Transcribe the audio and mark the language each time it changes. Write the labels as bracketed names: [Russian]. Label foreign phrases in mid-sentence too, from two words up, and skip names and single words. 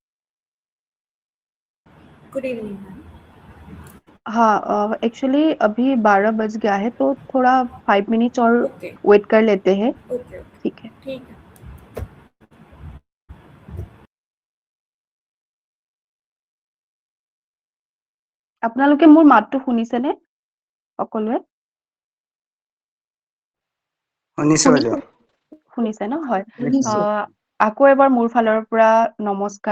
[English] good evening ma'am. [Hindi] हाँ, एक्चुअली अभी 12 बज गया है, तो थोड़ा 5 मिनट्स और ओके वेट कर लेते हैं। [English] okay okay [Hindi] ठीक है। ठीक है। [Assamese] আপোনালোকে মোৰ মাতটো শুনিছেনে সকলোৱে? শুনিছে ন? হয়। আকৌ এবাৰ মোৰ ফালৰ পৰা নমস্কাৰ।